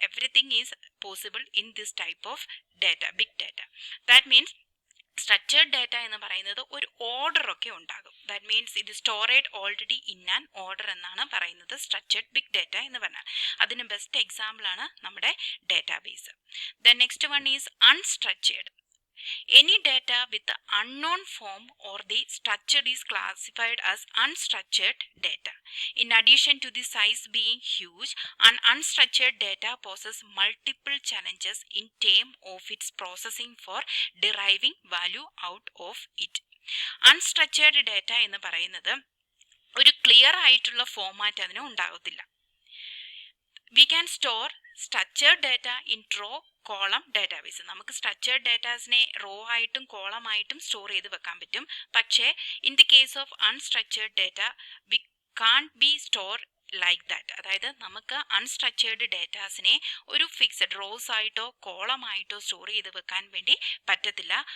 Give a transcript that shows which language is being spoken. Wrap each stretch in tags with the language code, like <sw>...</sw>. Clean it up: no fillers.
<en>Everything is possible in this type of data, big data.</en> <ml>That means structured data എന്ന് പറയുന്നത് ഒരു order ഒക്കെ ഉണ്ടാകും. ദാറ്റ് മീൻസ് ഇത്</ml> <en>stored already in an order</en> <ml>എന്നാണ് പറയുന്നത് സ്ട്രക്ചേർഡ് ബിഗ് ഡേറ്റ എന്ന് പറഞ്ഞാൽ. അതിന് ബെസ്റ്റ് എക്സാമ്പിൾ ആണ് നമ്മുടെ database.</ml> <en>The next one is unstructured. Any data with the unknown form or the structure is classified as unstructured data. In addition to the size being huge, an unstructured data poses multiple challenges in terms of its processing for deriving value out of it.</en> <ml>Unstructured data എന്ന് പറയുന്നത് ഒരു clear ആയിട്ടുള്ള format അതിന് ഉണ്ടാകത്തില്ല.</ml> <en>We can store structured data in row, column database.</en> <ml>നമുക്ക് structured ഡേറ്റാസിനെ raw ആയിട്ടും column ആയിട്ടും store ചെയ്ത് വെക്കാൻ പറ്റും. പക്ഷേ</ml> <en>In the case of unstructured data we can't be store like that.</en> <ml>അതായത് നമുക്ക് അൺസ്ട്രക്ചേർഡ് ഡേറ്റാസിനെ ഒരു ഫിക്സഡ് റോസ് ആയിട്ടോ കോളമായിട്ടോ സ്റ്റോർ ചെയ്ത് വെക്കാൻ വേണ്ടി പറ്റത്തില്ല.</ml>